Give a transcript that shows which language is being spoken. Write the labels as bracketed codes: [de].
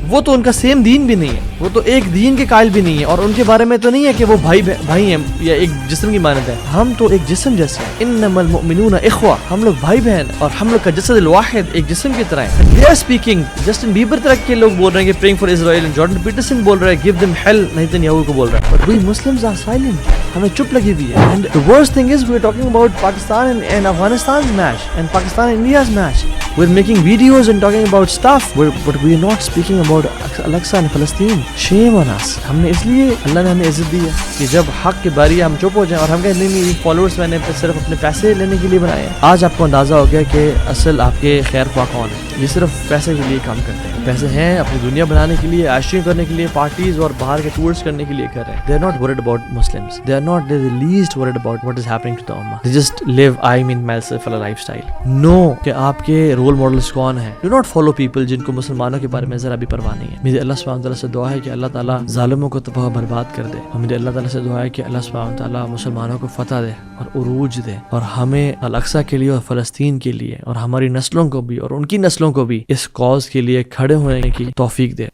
[ur] وہ تو ان کا سیم دین بھی نہیں ہے, وہ تو ایک دین کے قائل بھی نہیں ہے, اور ان کے بارے میں تو نہیں ہے کہ وہ بھائی ہیں یا ایک جسم کی مانند ہے. ہم تو ایک جسم جیسے ہیں. [ar] انما المؤمنون اخوہ, [ur] ہم لوگ بھائی بہن اور ہم لوگ کا جسد الواحد ایک جسم کی طرح ہے. [en] they are speaking, [ur] Justin Bieber طرح کے لوگ بول رہے ہیں کہ [en] praying for Israel, [ur] Jordan Pietersen بول رہے ہیں [en] give them hell, [ur] نیتنیاہو کو بول رہے ہیں. [en] but we Muslims are silent, [ur] ہمیں چپ لگی ہوئی ہے. [en] and the worst thing is we are talking about Pakistan and Afghanistan's match and Pakistan and India's match. we're making videos and talking about stuff but we are not speaking about Al Aqsa and Palestine. shame on us. [ur] ہم نے اس لیے اللہ نے ہمیں عزت دی ہے کہ جب حق کی باری ہے ہم چپ ہو جائیں اور ہم کہیں نہیں فالوورز میں نے صرف اپنے پیسے لینے کے لیے بنائے ہیں. آج آپ کو اندازہ ہو گیا کہ اصل آپ کے خیر خواہ کون ہے. یہ صرف پیسے کے لیے کام کرتے ہیں, پیسے ہیں اپنی دنیا بنانے کے لیے, عائشیاں کرنے کے لیے, پارٹیز اور باہر کے ٹورز کرنے کے لیے کر رہے ہیں. [en] they are not worried about Muslims, they are not the least worried about what is happening to the ummah. they just live myself a lifestyle. [ur] no کہ آپ کے رول ماڈلز کون ہیں. [en] do not follow people [ur] جن کو مسلمانوں کے بارے میں ذرا بھی پرواہ نہیں ہے. میرے اللہ سبحانہ وتعالیٰ سے دعا ہے کہ اللہ تعالیٰ ظالموں کو تباہ برباد کر دے, اور میرے اللہ تعالیٰ سے دعا ہے کہ اللہ سبحانہ وتعالیٰ مسلمانوں کو فتح دے اور عروج دے, اور ہمیں الاقصی کے لیے اور فلسطین کے لیے اور ہماری نسلوں کو بھی اور ان کی نسلوں کو بھی اس کاز کے لیے کھڑے ہونے کی توفیق دے.